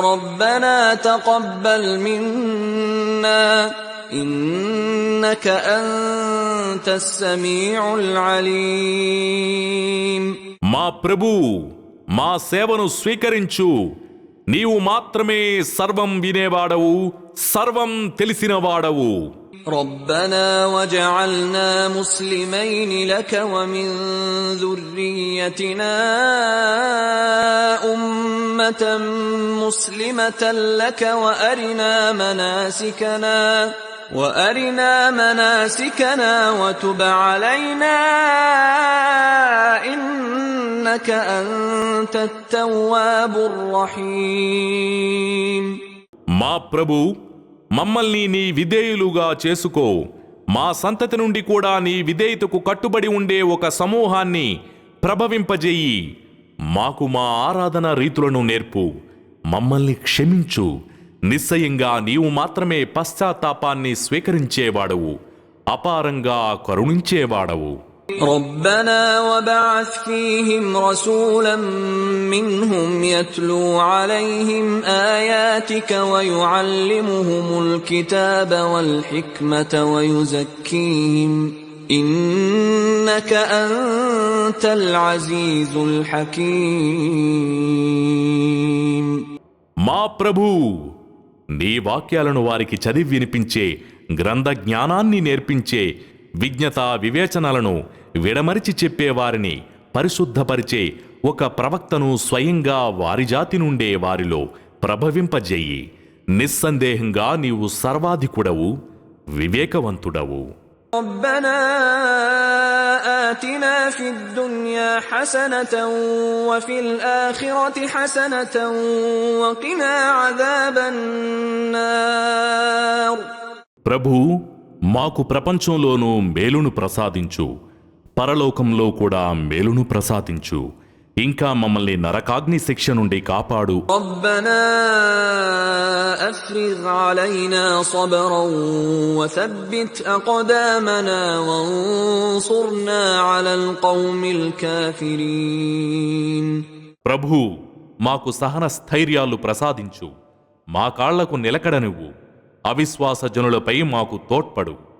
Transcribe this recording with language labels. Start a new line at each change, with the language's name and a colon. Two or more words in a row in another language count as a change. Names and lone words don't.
Arabic: ربنا تقبل منا إنك أنت السميع العليم.
Telugu: మా ప్రభు, మా సేవను స్వీకరించు. నీవు మాత్రమే సర్వం వినేవాడవు, సర్వం తెలిసినవాడవు.
Arabic: ربنا وجعلنا مسلمين لك ومن ذريتنا أمة مسلمة لك وأرنا مناسكنا وتب علينا إنك أنت التواب الرحيم.
Telugu: మా ప్రభు, మమ్మల్ని నీ విధేయులుగా చేసుకో. మా సంతతి నుండి కూడా నీ విధేయతకు కట్టుబడి ఉండే ఒక సమూహాన్ని ప్రభవింపజేయి. మాకు మా ఆరాధన రీతులను నేర్పు. మమ్మల్ని క్షమించు. నిశ్చయంగా నీవు మాత్రమే పశ్చాత్తాపాన్ని స్వీకరించేవాడవు, అపారంగా కరుణించేవాడవు.
Arabic: ربنا وبعث فيهم رسولا منهم يتلو عليهم آياتك ويعلمهم الكتاب والحكمة ويزكيهم إنك أنت العزيز الحكيم.
Telugu: మా ప్రభు, నీ వాక్యాలను వారికి చదివి వినిపించే, గ్రంథ జ్ఞానాన్ని నేర్పించే, విజ్ఞత వివేచనలను విడమరిచి చెప్పేవారిని పరిశుద్ధపరిచే ఒక ప్రవక్తను స్వయంగా వారి జాతి నుండే వారిలో ప్రభవింపజేయి. నిస్సందేహంగా నీవు సర్వాధికుడవు, వివేకవంతుడవు.
Arabic: ربنا آتنا في الدنيا حسنة وفي الآخرة حسنة وقنا عذاب النار.
Telugu: ప్రభు, మాకు ప్రపంచంలోనూ మేలును ప్రసాదించు, పరలోకంలో కూడా మేలును ప్రసాదించు. ఇంకా మమ్మల్ని నరకాగ్ని శిక్ష నుండి కాపాడు.
Arabic: ربنا أفرغ علينا صبرا وثبت أقدامنا وانصرنا على القوم الكافرين.
Telugu: ప్రభు, మాకు సహన స్థైర్యాలు ప్రసాదించు. మా కాళ్లకు నిలకడనివ్వు. అవిశ్వాస జనులపై మాకు తోడ్పడు.